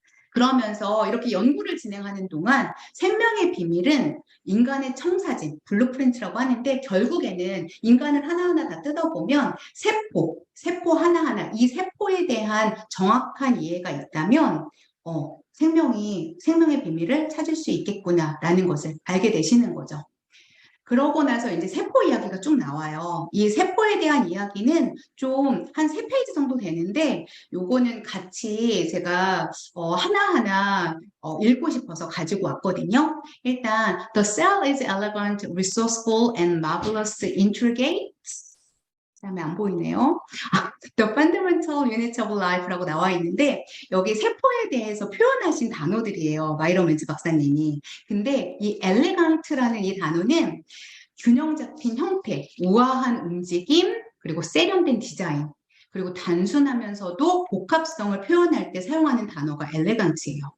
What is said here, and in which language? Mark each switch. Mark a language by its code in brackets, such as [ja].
[ko] 그러면서 이렇게 연구를 진행하는 동안 생명의 비밀은 인간의 청사진, 블루프린트라고 하는데 결국에는 인간을 하나하나 다 뜯어보면 세포 하나하나 이 세포에 대한 정확한 이해가 있다면 생명의 비밀을 찾을 수 있겠구나라는 것을 알게 되시는 거죠. 그러고 나서 이제 세포 이야기가 쭉 나와요. 이 세포에 대한 이야기는 좀 한 3페이지 정도 되는데 요거는 같이 제가 하나하나 읽고 싶어서 가지고 왔거든요. [en] 일단 The cell is elegant, resourceful, and marvelous intricate. [ko] 그다음에 안 보이네요. [en] The fundamental units of life [ko] 라고 나와 있는데 여기 세포에 대해서 표현하신 단어들이에요. 마이런 웬즈 박사님이. 근데 이 elegant라는 이 단어는 균형 잡힌 형태, 우아한 움직임, 그리고 세련된 디자인, 그리고 단순하면서도 복합성을 표현할 때 사용하는 단어가 엘레강트예요.